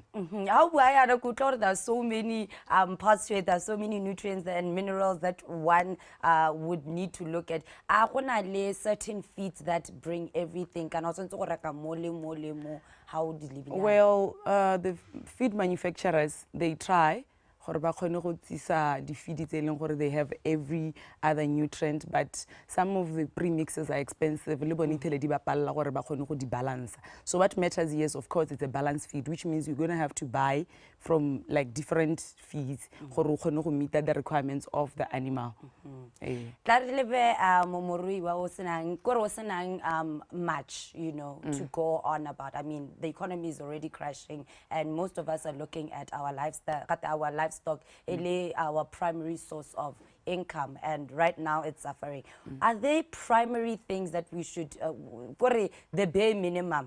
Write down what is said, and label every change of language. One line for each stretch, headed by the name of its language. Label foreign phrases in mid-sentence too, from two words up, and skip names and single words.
English: There's so many parts to it, there's so many nutrients and minerals that one would need to look at. Are there certain feeds that bring everything? How would you live? Well, the feed manufacturers, they try
Northern Sotho: gore ba kgone go tsisa di-feed tse leng gore
English: they have every other nutrient, but some of the premixes are expensive
Northern Sotho: le bone ithele di ba palla gore ba kgone go di balance.
English: So what matters is, of course, it's a balanced feed, which means you're going to have to buy from like different feeds
Northern Sotho: gore o kgone go
English: meet the requirements of the animal.
Northern Sotho: Tla re lebe momorui wa o senang kore o senang
English: much, you know, to go on about. I mean, the economy is already crashing, and most of us are looking at our livestock, our primary source of income, and right now it's suffering. Are there primary things that we should, the bare minimum?